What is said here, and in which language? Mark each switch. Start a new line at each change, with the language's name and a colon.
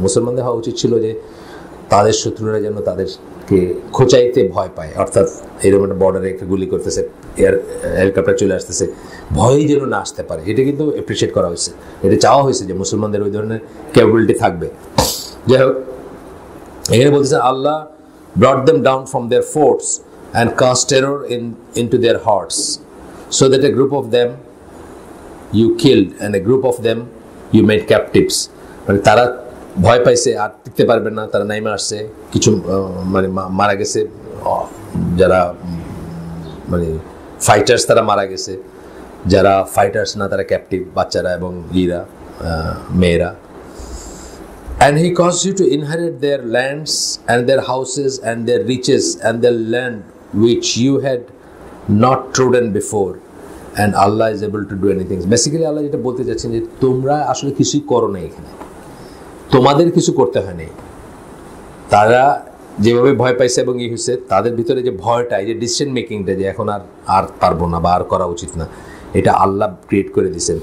Bangla: মুসলমানদের হওয়া উচিত ছিল যে তাদের শত্রুরা যেন তাদেরকে খোঁচাইতে ভয় পায়, অর্থাৎ এরকম একটা বর্ডারে একটা গুলি করতেছে, হেলিকপ্টার চলে আসতেছে, ভয়ই যেন না আসতে পারে। এটা কিন্তু অ্যাপ্রিসিয়েট করা হয়েছে, এটা চাওয়া হয়েছে যে মুসলমানদের ওই ধরনের ক্যাপাবিলিটি থাকবে। যাই হোক, এখানে বলতেছে
English: Allah brought them down from their forts and cast terror into their hearts, so that a group of them you killed and a group of them you made captives.
Bangla: মানে তারা ভয় পাইছে, আর টিকতে পারবে না, তারা নাইমে আসছে, কিছু মানে মারা গেছে, যারা মানে ফাইটার্স তারা মারা গেছে, যারা ফাইটার্স না তারা ক্যাপটিভ, বাচ্চারা এবং মেয়েরা।
English: And he caused you to inherit their lands and their houses and their riches and their land which you had not trodden before, and Allah is able to do anything.
Bangla: Basically Allah যেটা বলতে যাচ্ছেন যে তোমরা আসলে কিছুই করো না, এখানে তোমাদের কিছু করতে হয় নাই। তারা যেভাবে ভয় পাইছে এবং ই হয়েছে, তাদের ভিতরে যে ভয়টা, এই যে ডিসিশন মেকিংটা যে এখন আর পারবো না বা আর করা উচিত না, এটা আল্লাহ ক্রিয়েট করে দিয়েছেন।